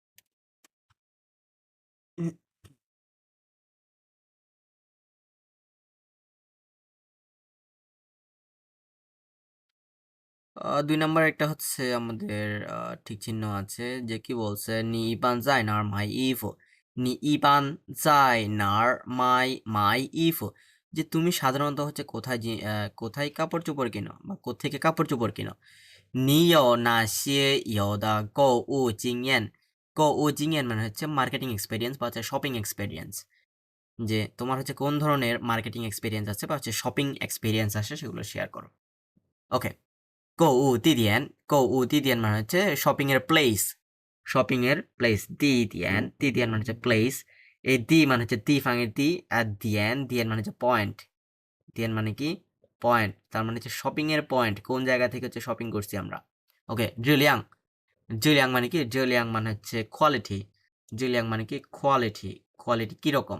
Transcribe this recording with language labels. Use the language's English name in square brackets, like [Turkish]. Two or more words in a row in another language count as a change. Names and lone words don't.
[Bangla] দুই নাম্বার একটা হচ্ছে আমাদের ঠিক চিহ্ন আছে, যে কি বলছে, [Chinese] 你一般在哪儿买衣服, 你一般在哪儿买买衣服, [Bangla] যে তুমি সাধারণত হচ্ছে কোথায় কোথায় কাপড় চোপড় কিনো বা কোত্থেকে কাপড় চোপড় কিনো। [Chinese] 你有哪些有的购物经验. 购物经验 [Bangla] মানে হচ্ছে [English] marketing experience [Bangla] বা হচ্ছে [English] shopping experience, [Bangla] যে তোমার হচ্ছে কোন ধরনের [English] marketing experience [Bangla] আছে বা হচ্ছে [English] shopping experience [Bangla] আছে সেগুলো শেয়ার করো। ওকে, [Chinese] 购物地点，购物地点 [Bangla] মানে হচ্ছে শপিং এর প্লেস, শপিং এর প্লেস। [Chinese] 地点，地点 [Bangla] মানে হচ্ছে প্লেস। এই দি মানে হচ্ছে 地方 এর দি, আর দিয়েন, দিয়েন মানে হচ্ছে পয়েন্ট। দিয়েন মানে কি, পয়েন্ট, তার মানে হচ্ছে শপিং এর পয়েন্ট, কোন জায়গা থেকে হচ্ছে শপিং করছি আমরা। ওকে, জিলিয়াং, জিলিয়াং মানে কি, জিলিয়াং মানে হচ্ছে কোয়ালিটি। জিলিয়াং মানে কি কোয়ালিটি, কোয়ালিটি কিরকম।